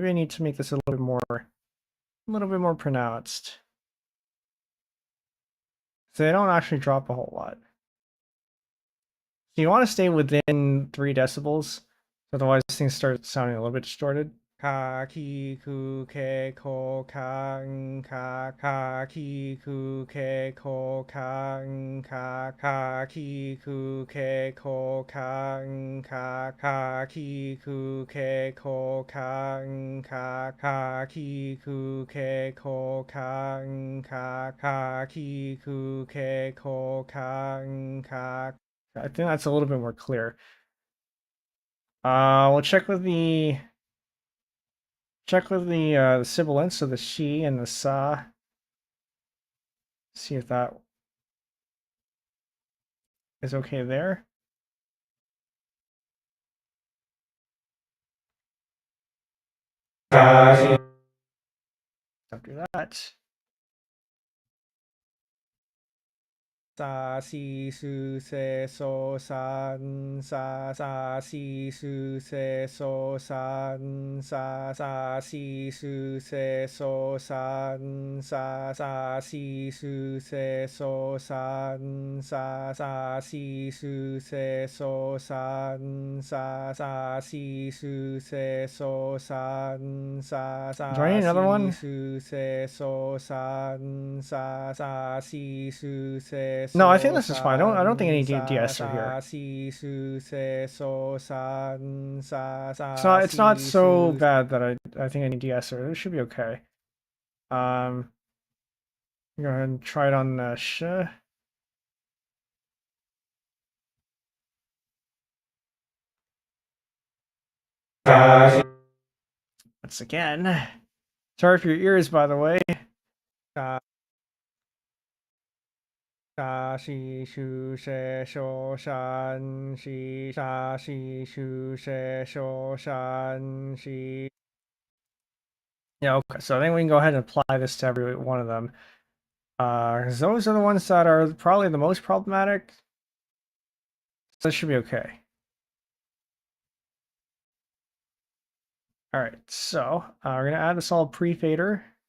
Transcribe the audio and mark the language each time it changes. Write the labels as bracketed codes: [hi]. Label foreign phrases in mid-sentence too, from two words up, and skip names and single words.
[en] Maybe I need to make this a little bit more pronounced. So they don't actually drop a whole lot. So you want to stay within 3 decibels, otherwise things start sounding a little bit distorted. Ka ki ku ke ko ka ka ki ku ke ko ka ka ki ku ke ko ka ki ku ke ko ka ki ku ke ko ka ki ku ke ko ka. I think that's a little bit more clear. We'll check with the sibilants, so the shi and the sa. See if that is okay there. After that. Sa si su se so san sa si su se so san sa si su se so san sa si su se so san sa si su se so san sa si su se so san do I need another one? Su se so san sa si su se. No, I think this is fine. I don't think any DS are here. It's not so bad that I think any DS are. It should be okay. Go ahead and try it on sh. Once again. Sorry for your ears, by the way. Sha shi shu she sho shan shi sha shi shu she sho shan shi. Yeah, okay, so I think we can go ahead and apply this to every one of them. Because those are the ones that are probably the most problematic. So this should be okay. Alright, so we're going to add the solid pre-fader.